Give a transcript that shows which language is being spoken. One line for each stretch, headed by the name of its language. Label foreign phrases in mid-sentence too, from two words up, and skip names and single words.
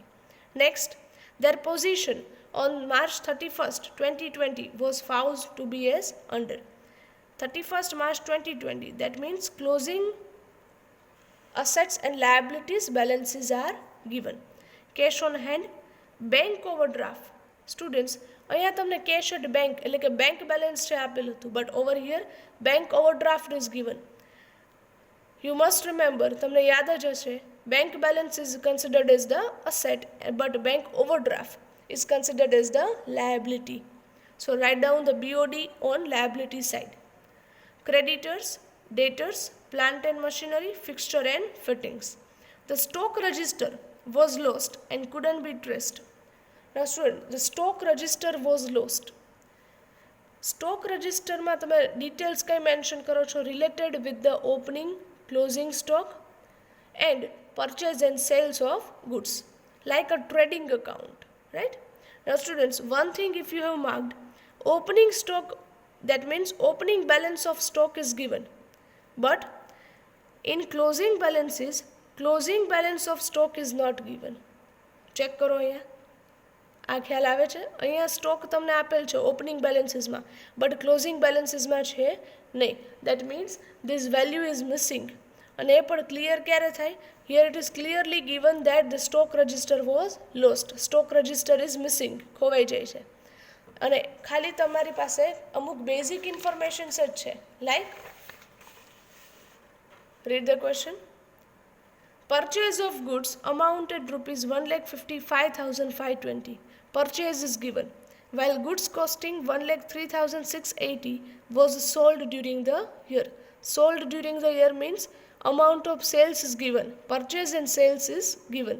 English: Next, their position on March 31st, 2020 was found to be as under. 31st March 2020, that means closing assets and liabilities balances are given. Cash on hand, bank overdraft. Students,
Gujarati: અહીંયા તમને
English: cash at bank
Gujarati: એટલે કે
English: bank balance
Gujarati: છે આપેલું હતું,
English: but over here bank overdraft is given. You must remember,
Gujarati: તમને યાદ જ હશે,
English: bank balance is considered as the asset but bank overdraft is considered as the liability. So write down the BOD on liability side. Creditors, debtors, plant and machinery, fixture and fittings. The stock register was lost and couldn't be traced. Now student, the stock register was lost. Stock register
Gujarati: માં તમે details કઈ mention કરો છો
English: related with the opening, closing stock and purchase and sales of goods, like a trading account, right? Now students, one thing if you have marked, opening stock, that means opening balance of stock is given, but in closing balances, closing balance of stock is not given.
Gujarati: Check કરો અહીંયા, આ ખ્યાલ આવે છે? અહીંયા સ્ટોક તમને આપેલ છે
English: opening balancesમાં but closing balancesમાં
Gujarati: છે નહીં.
English: that means this value is missing.
Gujarati: અને એ પણ ક્લિયર ક્યારે થાય?
English: here it is clearly given that the stock register was lost. stock register is missing,
Gujarati: ખોવાઈ જાય છે. અને ખાલી તમારી પાસે અમુક
English: basic informations
Gujarati: જ છે,
English: like read the question. Purchase of goods amounted rupees 1,55,520. Purchase is given, while goods costing 1,03,680 was sold during the year. Sold during the year means amount of sales is given, purchase and sales is given.